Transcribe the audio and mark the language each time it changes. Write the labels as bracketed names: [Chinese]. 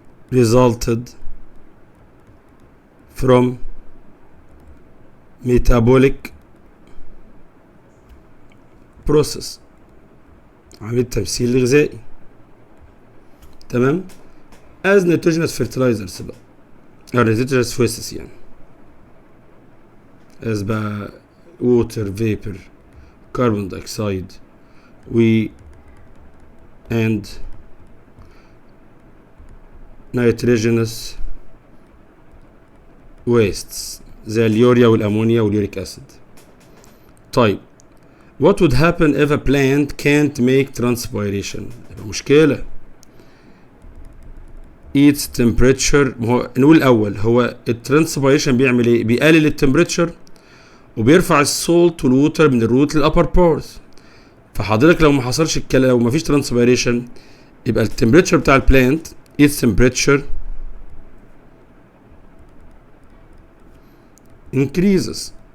[English] resulted from metabolic process، [Arabic] عملية تمثيل غذائي. تمام، [English] as nitrogenous fertilizers بقى، nitrogenous wastes [Arabic] يعني، [English] as بقى water vapor carbon dioxide و and nitrogenous wastes [Arabic] زي اليوريا والأمونيا واليوريك أسيد. طيب [English] what would happen if a plant can't make transpiration؟ [Arabic] مشكلة. [English] its temperature. [Arabic] نقول الأول هو الترانسبيريشن بيعمل إيه؟ بيقلل التمبريتشر وبيرفع السولت والووتر من الروت للأبر بارت. فحضرتك لو ما حصلش الكلام، لو ما فيش ترانسبيريشن، يبقى التمبريتشر بتاع البلانت [English] its temperature increases